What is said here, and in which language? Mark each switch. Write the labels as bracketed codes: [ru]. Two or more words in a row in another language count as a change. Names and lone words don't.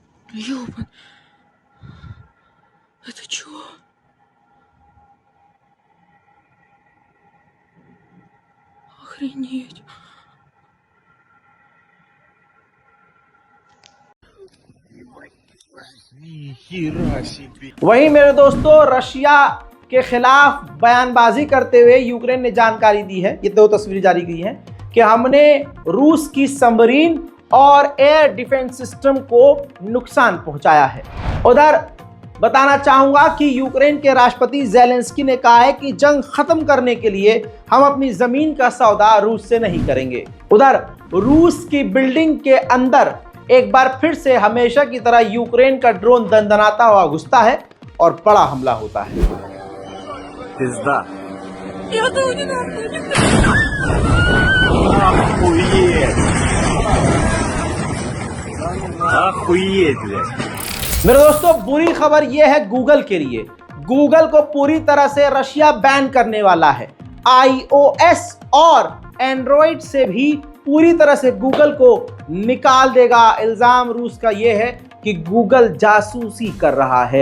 [ru] Ёбан. Это чё? Охренеть. Нихера себе. [hi] वहीं मेरे दोस्तों रशिया के खिलाफ बयानबाजी करते हुए यूक्रेन ने जानकारी दी है, ये दो तस्वीरें जारी की हैं कि हमने रूस की सबमरीन और [en] air defense system [hi] को नुकसान पहुंचाया है। उधर बताना चाहूंगा कि यूक्रेन के राष्ट्रपति ज़ेलेंस्की ने कहा है कि जंग खत्म करने के लिए हम अपनी जमीन का सौदा रूस से नहीं करेंगे। उधर रूस की बिल्डिंग के अंदर एक बार फिर से हमेशा की तरह यूक्रेन का ड्रोन दंदनाता हुआ घुसता है और बड़ा हमला होता है। [ru] Пизда. Я думаю, не надо. Охуеть. Охуеть, блядь. [hi] मेरे दोस्तों बुरी खबर यह है गूगल के लिए। गूगल को पूरी तरह से रशिया बैन करने वाला है। iOS और एंड्रॉइड से भी पूरी तरह से गूगल को निकाल देगा। इल्जाम रूस का यह है कि गूगल जासूसी कर रहा है।